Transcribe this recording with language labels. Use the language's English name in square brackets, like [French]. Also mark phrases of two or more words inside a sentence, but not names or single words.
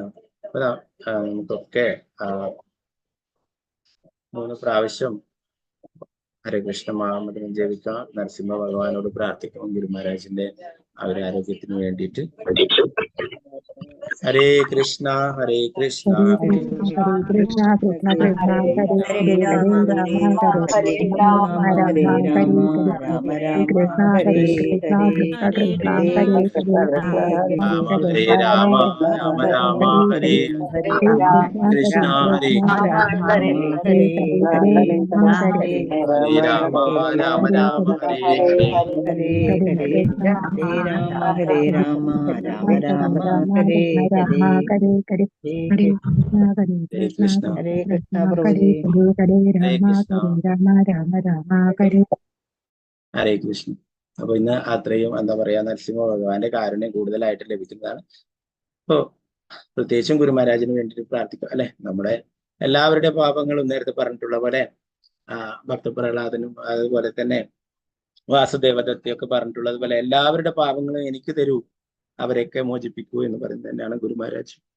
[Malayalam] അപ്പൊ നമുക്കൊക്കെ 3 പ്രാവശ്യം ഹരേ കൃഷ്ണ മഹാമന്ത്രം ജപിക്കാം. നരസിംഹ ഭഗവാനോട് പ്രാർത്ഥിക്കണം ഗുരു മഹാരാജിന്റെ ആരോഗ്യത്തിന് വേണ്ടിയിട്ട്. [Sanskrit] हरे कृष्ण कृष्ण कृष्ण कृष्ण कृष्ण कृष्ण हरे हरे हरे राम राम राम हरे हरे कृष्ण कृष्ण कृष्ण कृष्ण हरे हरे राम राम हरे कृष्ण हरे राम राम राम हरे हरे हरे राम राम हरे राम हरे हरे हरे कृष्ण ഹരേ ഹരേ കൃഷ്ണ കൃഷ്ണ പ്രഭുജി. हरे राम राम राम हरे. हरे कृष्ण. [Malayalam] അപ്പൊ ഇന്ന് അത്രയും എന്താ പറയാ നരസിംഹ ഭഗവാന്റെ കാരുണ്യം കൂടുതലായിട്ട് ലഭിക്കുന്നതാണ്. അപ്പോ പ്രത്യേകിച്ചും ഗുരു മഹാരാജിന് വേണ്ടിയിട്ട് പ്രാർത്ഥിക്കുക അല്ലെ. നമ്മുടെ എല്ലാവരുടെ പാപങ്ങളും നേരത്തെ പറഞ്ഞിട്ടുള്ള പോലെ ഭക്തപ്രഹ്ലാദനും അതുപോലെ തന്നെ വാസുദേവദത്തെയൊക്കെ പറഞ്ഞിട്ടുള്ളത് പോലെ എല്ലാവരുടെ പാപങ്ങളും എനിക്ക് തരൂ, അവരെയൊക്കെ മോചിപ്പിക്കൂ എന്ന് പറയുന്നത് തന്നെയാണ് ഗുരു മഹാരാജ്.